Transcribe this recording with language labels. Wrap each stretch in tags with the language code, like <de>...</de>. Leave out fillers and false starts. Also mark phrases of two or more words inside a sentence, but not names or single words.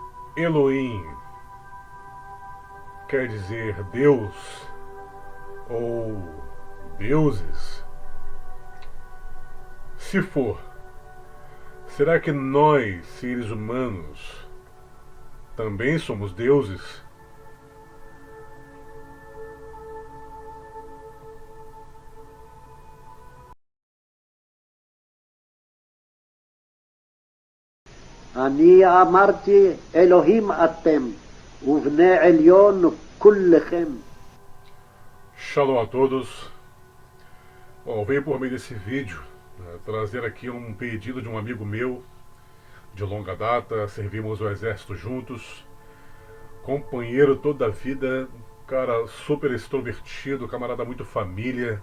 <pt>Elohim quer dizer Deus ou deuses? Se for, será que nós, seres humanos, também somos deuses?</pt> <he>אני אמרתי אלוהים אתם, ובני עליון כולכם.</he> <pt>Shalom a todos. Bom, veio por meio desse vídeo trazer aqui um pedido de um amigo meu de longa data. Servimos o exército juntos, companheiro toda a vida, cara super extrovertido, camarada muito família.</pt>